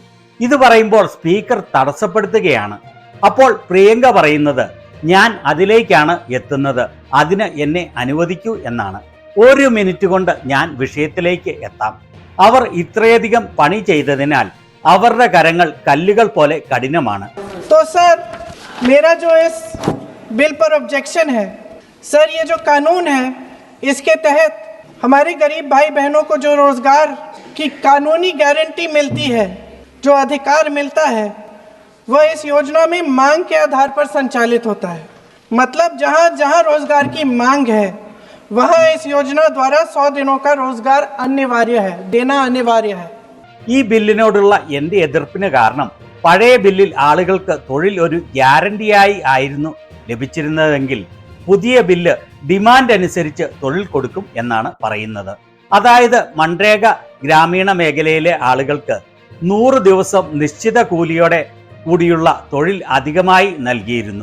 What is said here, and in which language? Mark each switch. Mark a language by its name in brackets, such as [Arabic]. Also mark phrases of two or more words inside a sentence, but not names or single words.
[Malayalam] ഇത് പറയുമ്പോൾ സ്പീക്കർ തടസ്സപ്പെടുത്തുകയാണ്. അപ്പോൾ പ്രിയങ്ക പറയുന്നത്, ഞാൻ അതിലേക്കാണ് എത്തുന്നത്, അതിന് എന്നെ അനുവദിക്കൂ എന്നാണ്. 1 മിനിറ്റ് കൊണ്ട് ഞാൻ വിഷയത്തിലേക്ക് എത്താം. അവർ ഇത്രയധികം പണി ചെയ്തതിനാൽ അവരുടെ കരങ്ങൾ കല്ലുകൾ പോലെ കഠിനമാണ്. [Hindi] तो सर, मेरा जो इस बिल पर ऑब्जेक्शन है, सर ये जो कानून है इसके तहत हमारे गरीब भाई बहनों को जो रोजगार की कानूनी गारंटी मिलती है, जो अधिकार मिलता है, वह इस योजना में मांग के आधार पर संचालित होता है. मतलब जहाँ जहाँ रोजगार की मांग है वहाँ इस योजना द्वारा 100 दिनों का रोजगार अनिवार्य है, देना अनिवार्य है. [Malayalam] ഈ ബില്ലിനോടുള്ള എൻ്റെ എതിർപ്പിന് കാരണം പഴയ ബില്ലിൽ ആളുകൾക്ക് തൊഴിൽ ഒരു ഗ്യാരണ്ടിയായി ആയിരുന്നു ലഭിച്ചിരുന്നതെങ്കിൽ പുതിയ ബില്ല് ഡിമാൻഡ് അനുസരിച്ച് തൊഴിൽ കൊടുക്കും എന്നാണ് പറയുന്നത്. അതായത് മൻരേഗ ഗ്രാമീണ മേഖലയിലെ ആളുകൾക്ക് 100 ദിവസം നിശ്ചിത കൂലിയോടെ കൂടിയുള്ള തൊഴിൽ അധികമായി നൽകിയിരുന്നു.